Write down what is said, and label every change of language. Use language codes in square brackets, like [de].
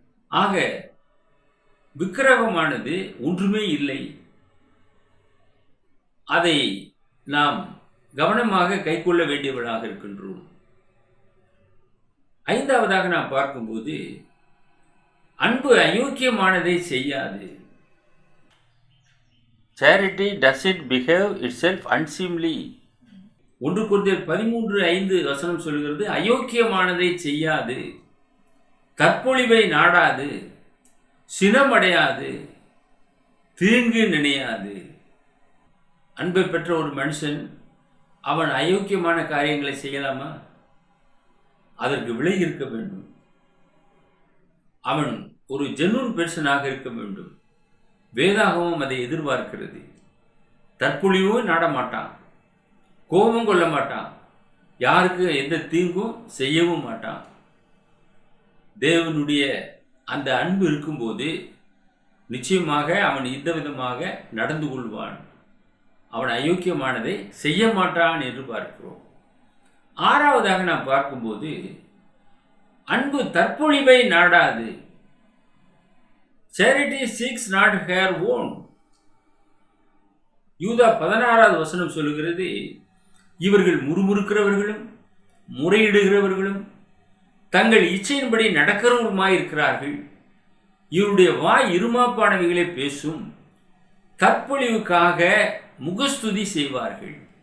[ta] ஆக விக்கிரகமானது ஒன்றுமே இல்லை. அதை நாம் கவனமாக கைக்கொள்ள வேண்டியவர்களாக இருக்கின்றோம். ஐந்தாவதாக நாம் பார்க்கும்போது அன்பு அயோக்கியமானதை செய்யாது. [en] Charity doesn't behave itself unseemly. [ta] 1 கொரிந்தியர் 13:5 சொல்கிறது, அயோக்கியமானதை செய்யாது, தற்பொழிவை நாடாது, சினமடையாது, தீங்கு நினையாது. அன்பை பெற்ற ஒரு மனுஷன் அவன் அயோக்கியமான காரியங்களை செய்யலாமா? அதற்கு விலை இருக்க வேண்டும். அவன் ஒரு ஜென்யூன் பெர்சனாக இருக்க வேண்டும். வேதாகமும் அதை எதிர்பார்க்கிறது. தற்பொழிவும் நாட மாட்டான், கோபம் கொள்ள மாட்டான், யாருக்கு எந்த தீங்கும் செய்யவும் மாட்டான். தேவனுடைய அந்த அன்பு இருக்கும்போது நிச்சயமாக அவன் இந்த விதமாக நடந்து கொள்வான். அவன் அயோக்கியமானதை செய்ய மாட்டான் என்று பார்க்கிறோம். ஆறாவதாக நாம் பார்க்கும்போது அன்பு தற்பொழிவை நாடாது. [en] Charity seeks not her own. [ta] யூதா 16 சொல்லுகிறது, இவர்கள் முறுமுறுக்கிறவர்களும் முறையிடுகிறவர்களும் தங்கள் இச்சையின்படி நடக்கிறவருமாயிருக்கிறார்கள். இவருடைய வாய் இருமாப்பானவைகளை பேசும், தற்பொழிவுக்காக முகஸ்துதி செய்வார்கள்.